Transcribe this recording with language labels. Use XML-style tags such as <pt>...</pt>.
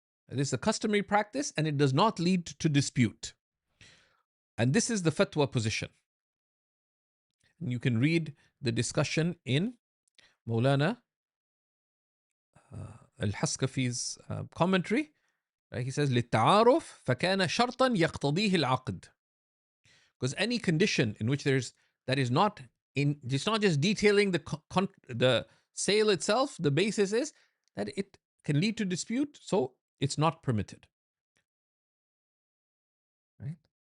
<en>It is a customary practice and it does not lead to dispute. And this is the fatwa position. And you can read the discussion in Maulana al-Haskafi's commentary. Right? He says,</en> <ar>لِلتَّعَارُفْ فَكَانَ شَرْطًا يَقْتَضِيهِ الْعَقْدِ.</ar> <en>Because any condition in which it's not just detailing the sale itself, the basis is that it can lead to dispute, so it's not permitted. Right?</en>